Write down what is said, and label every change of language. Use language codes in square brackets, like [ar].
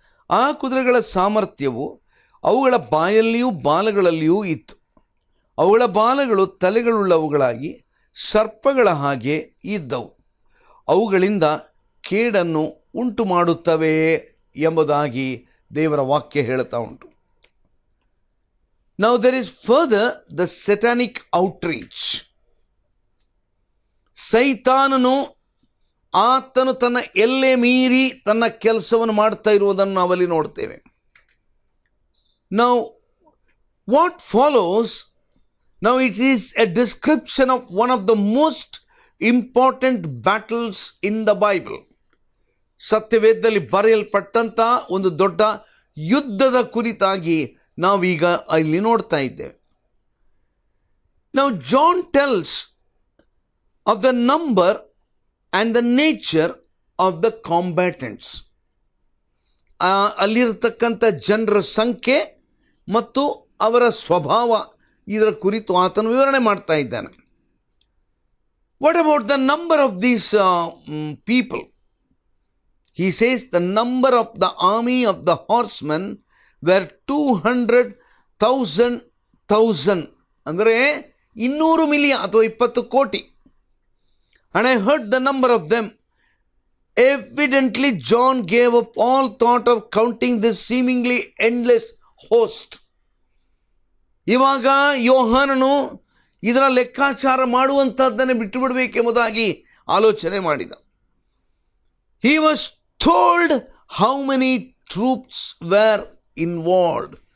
[kn] ಆ ಕುದುರೆಗಳ ಸಾಮರ್ಥ್ಯವು ಅವುಗಳ ಬಾಯಲ್ಲಿಯೂ ಬಾಲಗಳಲ್ಲಿಯೂ ಇತ್ತು. ಅವುಗಳ ಬಾಲಗಳು ತಲೆಗಳುಳ್ಳವುಗಳಾಗಿ ಸರ್ಪಗಳ ಹಾಗೆ ಇದ್ದವು. ಅವುಗಳಿಂದ ಕೇಡನ್ನು ಉಂಟು ಮಾಡುತ್ತವೆ ಎಂಬುದಾಗಿ ದೇವರ ವಾಕ್ಯ ಹೇಳ್ತಾ ಉಂಟು. [en] Now there is further the satanic outreach. [kn] ಸೈತಾನನು ಆತನು ತನ್ನ ಎಲ್ಲೆ ಮೀರಿ ತನ್ನ ಕೆಲಸವನ್ನು ಮಾಡ್ತಾ ಇರುವುದನ್ನು ನಾವಲ್ಲಿ ನೋಡ್ತೇವೆ. [en] Now what follows, now it is a description of one of the most important battles in the Bible. [kn] ಸತ್ಯವೇದದಲ್ಲಿ ಬರೆಯಲ್ಪಟ್ಟಂಥ ಒಂದು ದೊಡ್ಡ ಯುದ್ಧದ ಕುರಿತಾಗಿ ನಾವೀಗ ಇಲ್ಲಿ ನೋಡ್ತಾ ಇದ್ದೇವೆ. [en] Now John tells of the number and the nature of the combatants. [kn] ಅಲ್ಲಿರತಕ್ಕಂಥ ಜನರ ಸಂಖ್ಯೆ ಮತ್ತು ಅವರ ಸ್ವಭಾವ, ಇದರ ಕುರಿತು ಆತನು ವಿವರಣೆ ಮಾಡ್ತಾ ಇದ್ದಾನೆ. [en] What about the number of these people? He says the number of the army of the horsemen were 200,000 [kn] ಅಂದರೆ 200 ಮಿಲಿಯನ್ ಅಥವಾ 20 ಕೋಟಿ. [en] And I heard the number of them. Evidently John gave up all thought of counting this seemingly endless host. [kn] ಇವಾಗ ಯೋಹಾನನು ಇದರ ಲೆಕ್ಕಾಚಾರ ಮಾಡುವಂಥದ್ದನ್ನೇ ಬಿಟ್ಟು ಬಿಡಬೇಕೆಂಬುದಾಗಿ ಆಲೋಚನೆ ಮಾಡಿದ. [en] He was told how many troops were involved.